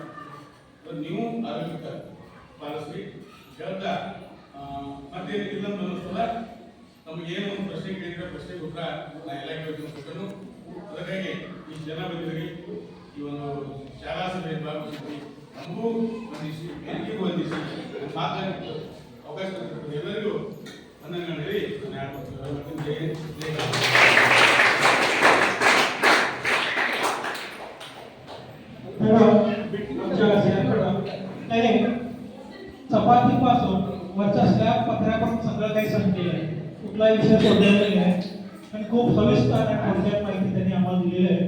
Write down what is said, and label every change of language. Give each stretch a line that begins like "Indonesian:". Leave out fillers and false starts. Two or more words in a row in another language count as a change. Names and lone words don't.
Kannada: ನೀವು ಆರೋಗ್ಯಕ್ಕೆ ಪಾಲಿಸ್ರಿ ಹೇಳ್ತಾ ಮತ್ತೆ ಇಲ್ಲೊಂದು ಅನ್ನಿಸ್ತಲ್ಲ ನಮಗೇನು ಒಂದು ಪ್ರಶ್ನೆ ಕೇಳಿದ್ರೆ ಪ್ರಶ್ನೆಗೆ ಉತ್ತರ ನಾ ಎಲ್ಲ ಕೇಳ್ಕೊಂಡು ಅದಕ್ಕಾಗಿ ಈ ಜನ ಬಂದಿರಿ, ಈ ಒಂದು ಶಾಲಾ ಸಭೆಯಲ್ಲಿ ಭಾಗವಹಿಸಿದ್ವಿ, ನಮಗೂ ವಂದಿಸಿ ಬೇರೆಗೂ ವಂದಿಸಿ ಮಾತನಾಡಿ ಅವಕಾಶ ಕೊಟ್ಟಿರ್ತಾರೆ. ಎಲ್ಲರಿಗೂ ವಂದನೆಗಳು ಹೇಳಿ
Marathi: चपातीपासून वरच्या स्लॅब पत्र्यापर्यंत सगळं काही सांगितलेलं आहे. कुठलाही विषय सोडलेला नाही आहे आणि खूप सविस्तर आणि थोडक्यात माहिती त्यांनी आम्हाला दिलेली आहे.